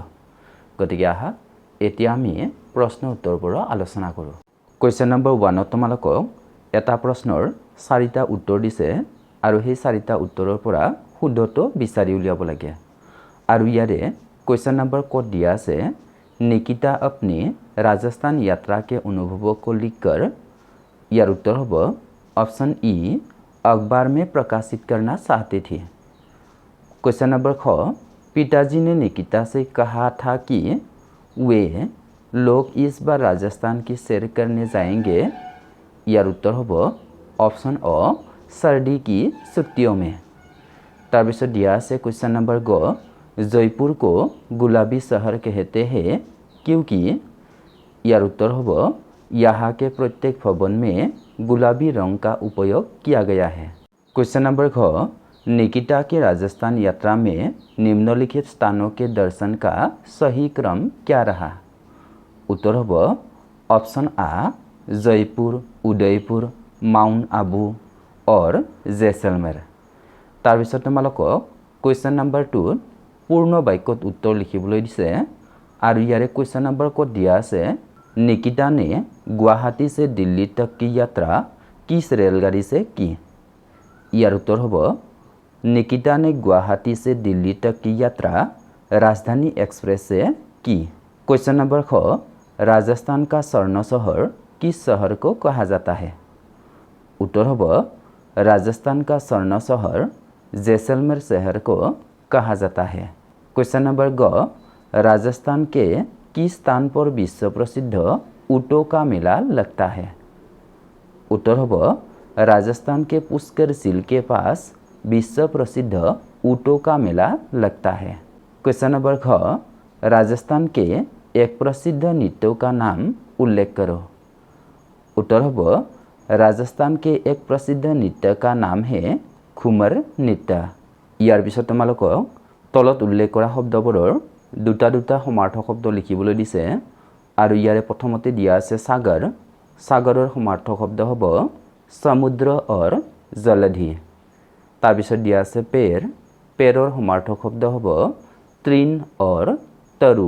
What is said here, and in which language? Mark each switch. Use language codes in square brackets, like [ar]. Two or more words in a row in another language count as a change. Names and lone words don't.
[as] গতিকে আহা এতিয়া আমি প্ৰশ্ন উত্তৰবোৰ আলোচনা কৰোঁ। [en] question number [as] 1 তোমালোকক এটা প্ৰশ্নৰ 4টা উত্তৰ দিছে আৰু সেই 4টা উত্তৰৰ পৰা শুদ্ধটো বিচাৰি উলিয়াব লাগে। আৰু ইয়াৰে [en] question number [as] ক'ত দিয়া আছে, [hi] নিকিতা अपनी राजस्थान यात्रा के अनुभवों को लिखकर। यार उत्तर হ'ব ऑप्शन ई, अखबार में प्रकाशित करना चाहती थी। [en] question number [hi] ख, पिताजी ने निकिता से कहा था कि वे लोग इस बार राजस्थान की सैर करने जाएंगे। यार उत्तर হ'ব ऑप्शन अ, सर्दी की छुट्टियों में। [as] তাৰপিছত দিয়া আছে [en] question number [hi] ग, जयपुर को गुलाबी शहर कहते हैं क्योंकि। यार उत्तर হ'ব यहाँ के प्रत्येक भवन में गुलाबी रंग का उपयोग किया गया है। [en] question number [hi] घ, निकिता के राजस्थान यात्रा में निम्नलिखित स्थानों के दर्शन का सही क्रम क्या रहा। उत्तर হ'ব ऑप्शन आ, जयपुर, उदयपुर, माउंट आबू और जैसलमेर। [as] তাৰপিছত তোমালোকক [en] question number [as] 2 পূৰ্ণ বাক্যত উত্তৰ লিখিবলৈ দিছে আৰু ইয়াৰে কুৱেশ্যন নম্বৰ ক'ত দিয়া আছে, [hi] निकिता ने गुवाहाटी से दिल्ली तक की यात्रा किस रेलगाड़ी से की। यार उत्तर হ'ব निकिता ने गुवाहाटी से दिल्ली तक की यात्रा राजधानी एक्सप्रेस से की। [en] question number [hi] ख, राजस्थान का स्वर्ण शहर किस शहर को कहा जाता है। उत्तर হ'ব राजस्थान का स्वर्ण शहर जैसलमेर शहर को कहा जाता है। [en] question number [hi] ग, राजस्थान के किस स्थान पर विश्व प्रसिद्ध ऊँटों का मेला लगता है। उत्तर হ'ব राजस्थान के पुष्कर झील के पास विश्व प्रसिद्ध ऊँटों का मेला लगता है। [en] question number [hi] ख, राजस्थान के एक प्रसिद्ध नृत्यों का नाम उल्लेख करो। उत्तर হ'ব राजस्थान के एक प्रसिद्ध नृत्य का नाम है घुमर नृत्य। [as] ইয়াৰ পিছত তোমালোকক তলত উল্লেখ কৰা শব্দবোৰৰ দুটা দুটা সমাৰ্থক শব্দ লিখিবলৈ দিছে আৰু ইয়াৰে প্ৰথমতে দিয়া আছে সাগৰ। সাগৰৰ সমাৰ্থক শব্দ হ'ব সমুদ্ৰ और জলধি। তাৰপিছত দিয়া আছে পেৰ। পেৰৰ সমাৰ্থক শব্দ হ'ব তৃণ और তৰু।